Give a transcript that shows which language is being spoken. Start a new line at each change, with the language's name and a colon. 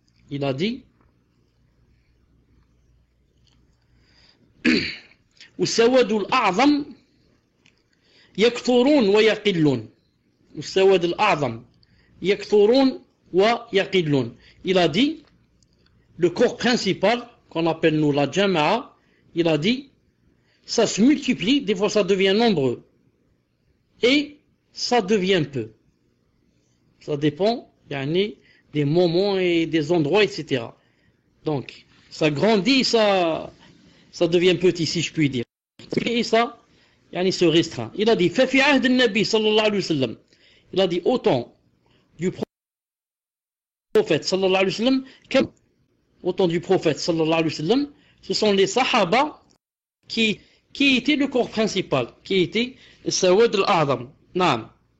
French: Il a dit
Arabic: والسواد الأعظم يكثرون ويقلون والسواد الأعظم يكثرون ويقلون.
French: Il a dit le corps principal qu'on appelle nous la jama'a, il a dit ça se multiplie, des fois ça devient nombreux et ça devient peu. Ça dépend des moments et des endroits, etc. Donc ça grandit, ça devient petit, si je puis dire. Et ça, se restreint. Il a dit,
Arabic: فَفِي عَهْدِ النَّبِي صلى الله عليه وسلم.
French: Il a dit, autant du prophète sallallahu alayhi wa sallam, autant du prophète sallallahu alayhi wa sallam, ce sont les sahaba qui étaient le corps principal, qui étaient le sawad al-a'zam.
Arabic: Naam.